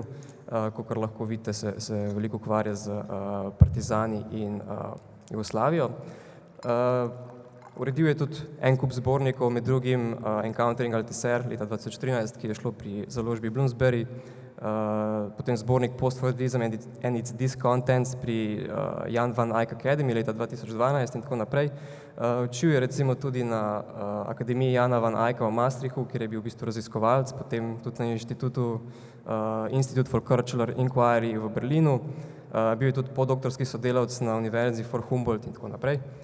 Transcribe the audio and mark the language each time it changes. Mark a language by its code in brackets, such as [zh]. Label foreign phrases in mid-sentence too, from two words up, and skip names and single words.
[sl] Kakor lahko vidite, se veliko ukvarja z partizani in Jugoslavijo. Uredil je tudi en kup zbornikov, med drugim Encountering Althusser leta 2013, ki je šlo pri založbi Bloomsbury, potem zbornik Postfordism and its Discontents pri Jan van Eyck Academy leta 2012 in tako naprej. Učil je recimo tudi na Akademiji Jana van Eycka v Maastrichtu, kjer je bil v bistvu raziskovalec, potem tudi na inštitutu Institute for Cultural Inquiry v Berlinu. Bil je tudi podoktorski sodelavec na Univerzi for Humboldt in tako naprej.